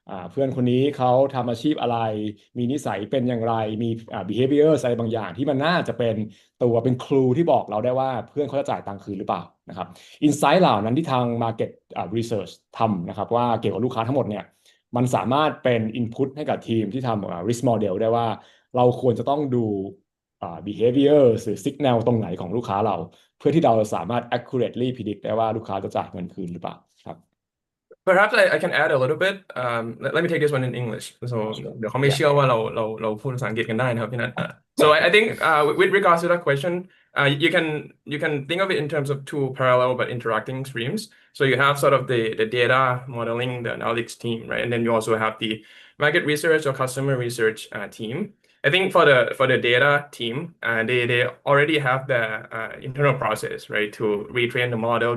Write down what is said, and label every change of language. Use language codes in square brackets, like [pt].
[th] เพื่อนคนนี้เขาทำอาชีพอะไรมีนิสัยเป็นอย่างไรมีbehavior อะไรบางอย่างที่มันน่าจะเป็นตัวเป็นครูที่บอกเราได้ว่าเพื่อนเขาจะจ่ายตังค์คืนหรือเปล่านะครับ อินไซต์เหล่านั้นที่ทาง Market Research ทำนะครับว่าเกี่ยวกับลูกค้าทั้งหมดเนี่ยมันสามารถเป็น Input ให้กับทีมที่ทำRisk Model ได้ว่าเราควรจะต้องดูbehavior หรือ Signal ตรงไหนของลูกค้าเราเพื่อที่เราสามารถ [en] accurately predict [th] ได้ว่าลูกค้าจะจ่ายเงินคืนหรือเปล่าครับ [en] Perhaps I can add a little bit. Let me take this one in English. So [th] เดี๋ยวเขาไม่ yeah เชื่อว่าเราพูดภาษาอังกฤษกันได้นะครับพี่นัทso [en] So I think with regards to that question, you can think of it in terms of two parallel but interacting streams. So you have sort of the data modeling, the analytics team, right? And then you also have the market research or customer research team. I think for the data team, they already have the internal process, right, to retrain the model.